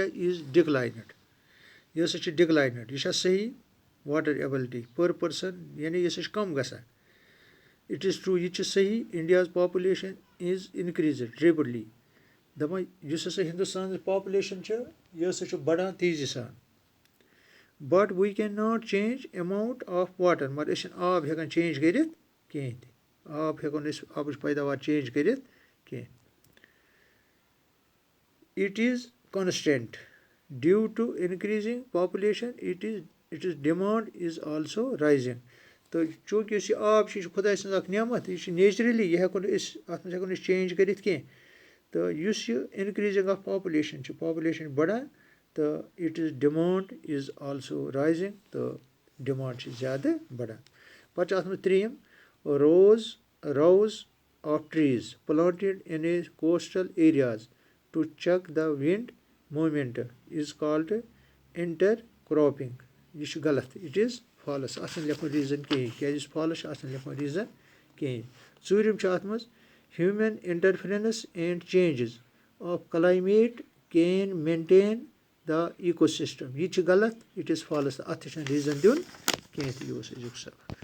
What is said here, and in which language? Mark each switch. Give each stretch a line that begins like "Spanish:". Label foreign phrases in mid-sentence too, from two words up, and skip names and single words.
English: is declined
Kashmiri: یہِ ہَسا چھِ ڈِکلاینٕڈ یہِ چھا صحیح
English: water availability per person
Kashmiri: یعنی یہِ ہَسا چھِ کَم گژھان
English: it is true
Kashmiri: یہِ تہِ چھِ صحیح
English: India's population is increased rapidly
Kashmiri: دَپان یُس ہَسا ہِندُستانٕچ پاپُلیشَن چھِ یہِ ہَسا چھِ بَڑان تیزی سان
English: but we can not change amount of water
Kashmiri: مگر أسۍ چھِنہٕ آب ہٮ۪کان چینٛج کٔرِتھ کِہیٖنۍ تہِ آب ہٮ۪کو نہٕ أسۍ آبٕچ پیداوار چینٛج کٔرِتھ کینٛہہ
English: it is constant due to increasing population it is demand is also rising
Kashmiri: تہٕ چوٗنٛکہِ یُس یہِ آب چھُ یہِ چھُ خۄداے سٕنٛز اَکھ نعمت یہِ چھُ نیچرٔلی یہِ ہٮ۪کو نہٕ أسۍ اَتھ منٛز ہٮ۪کو نہٕ أسۍ چینٛج کٔرِتھ کینٛہہ تہٕ یُس یہِ
English: increasing of population
Kashmiri: چھِ پاپُلیشَن چھِ بَڑان تہٕ
English: it is demand is also rising
Kashmiri: تہٕ ڈِمانٛڈ چھِ زیادٕ بَڑان پَتہٕ چھِ اَتھ منٛز ترٛیٚیِم
English: rows of trees planted in a coastal areas to check the wind movement is called inter cropping
Kashmiri: یہِ چھُ غلط
English: it is false
Kashmiri: اَتھ چھِنہٕ لیکھُن ریٖزَن کِہیٖنۍ کیٛازِ یُس فالٕس چھُ اَتھ چھِنہٕ لیکھُن ریٖزَن کِہیٖنۍ ژوٗرِم چھُ اَتھ منٛز
English: human interference and changes of climate can maintain the eco system
Kashmiri: یہِ تہِ چھِ غلط
English: it is false
Kashmiri: اَتھ تہِ چھِنہٕ ریٖزَن دیُن کینٛہہ تہِ یہِ اوس أزیُک سَوال